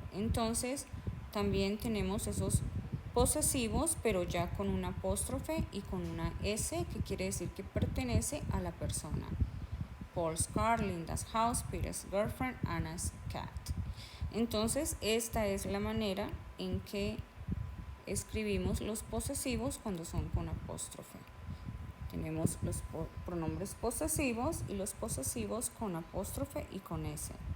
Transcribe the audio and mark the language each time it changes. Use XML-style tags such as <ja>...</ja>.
<es>Entonces también tenemos esos posesivos, pero ya con un apóstrofe y con una S, que quiere decir que pertenece a la persona.</es> <en>Paul's car, Linda's house, Peter's girlfriend, Anna's cat.</en> <es>Entonces esta es la manera en que escribimos los posesivos cuando son con apóstrofe. Tenemos los pronombres posesivos y los posesivos con apóstrofe y con S.</es>